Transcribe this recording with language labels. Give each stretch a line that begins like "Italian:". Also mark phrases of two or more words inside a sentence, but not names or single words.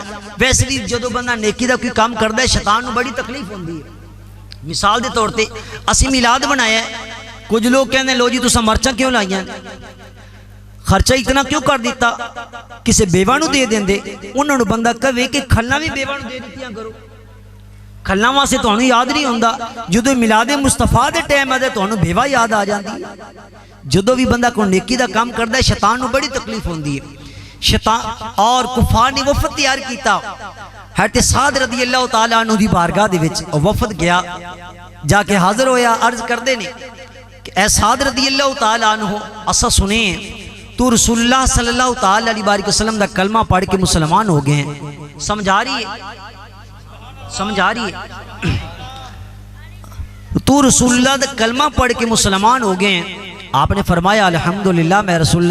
Punjabi: ویسے بھی جدو بندہ نیکی دا کوئی کام کردا ہے شیطان نو بڑی تکلیف ہوندی ہے۔ مثال دے طور تے اسی میلاد بنایا ہے، کچھ لوگ کہنے لو جی تساں مرچاں کیوں لائیاں، خرچہ اتنا کیوں کر دیتا، کسے بیوہ نو دے دیں دے، انہوں نے بندہ کہے کہ کھلنا بھی بیوہ نو دے دیتیاں کرو، کھلنا واسطے تانوں یاد نہیں ہوندا جدوں میلاد مصطفیٰ دے ٹائم آدے تانوں بیوہ یاد آ جاندی جدوں بھی بندہ کوئی نیکی دا کام کردا ہے شیطان نو بڑی تکلیف ہوندی ہے شیطان اور کفار نے وفد تیار کیتا حضرت سعد
Arabic: رضی اللہ تعالیٰ عنہ
Punjabi: دی بارگاہ دے وچ وفد گیا جا کے حاضر ہویا عرض کردے نے کہ اے سعد
Arabic: رضی اللہ تعالیٰ عنہ
Punjabi: اسا سنے ہیں تو رسول اللہ
Arabic: صلی اللہ تعالیٰ علیہ وسلم
Punjabi: دا کلمہ پڑھ کے مسلمان ہو گئے ہیں سمجھ آ رہی ہے سمجھ آ رہی ہے تو رسول اللہ دا کلمہ پڑھ کے مسلمان ہو گئے ہیں آپ نے فرمایا الحمدللہ میں رسول اللہ